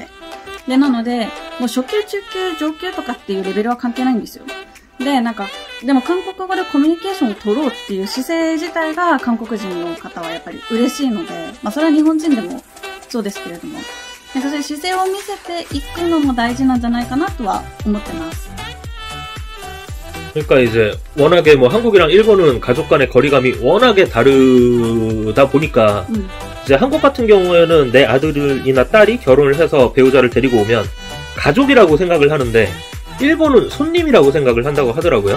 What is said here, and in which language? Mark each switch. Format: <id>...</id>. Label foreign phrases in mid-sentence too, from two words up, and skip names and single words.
<ja>で、なので、もう初級、中級、上級とかっていうレベルは関係ないんですよ。で、でも韓国語でコミュニケーションを取ろうっていう姿勢自体が韓国人の方はやっぱり嬉しいので、それは日本人でもそうですけれども、そういう姿勢を見せていくのも大事なんじゃないかなとは思ってます。</ja> <ko>그러니까 이제 워낙에 뭐 한국이랑 일본은 가족 간의 거리감이 워낙에 다르다 보니까 이제 한국 같은 경우에는 내 아들이나 딸이 결혼을 해서 배우자를 데리고 오면 가족이라고 생각을 하는데 일본은 손님이라고 생각을 한다고 하더라고요.</ko>